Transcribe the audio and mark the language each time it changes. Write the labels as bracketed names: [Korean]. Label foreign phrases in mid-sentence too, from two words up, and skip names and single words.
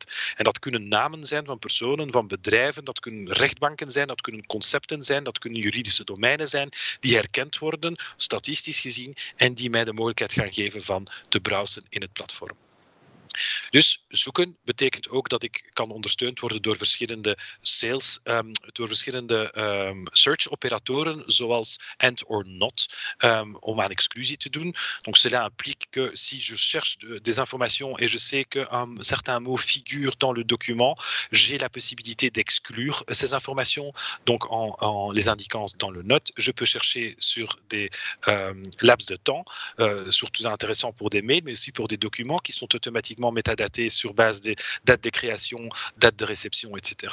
[Dutch] En dat kunnen namen zijn van personen, van bedrijven, dat kunnen rechtbanken zijn, dat kunnen concepten zijn, dat kunnen juridische domeinen zijn, die herkend worden, statistisch gezien, en die mij de mogelijkheid gaan geven van te browsen in het platform. Dus zoeken betekent ook dat ik kan ondersteund worden door verschillende sales, door verschillende search-operatoren, zoals [English] AND or NOT, [Dutch] om aan exclusie te doen. [French] Donc cela implique que si je cherche des informations et je sais qu'un certain mot figure dans le document, j'ai la possibilité d'exclure ces informations, donc en les indiquant dans le note. Je peux chercher sur des laps de temps, surtout intéressant pour des mails, mais aussi pour des documents qui sont automatiquement métadatés sur base des dates de création, dates de réception, etc.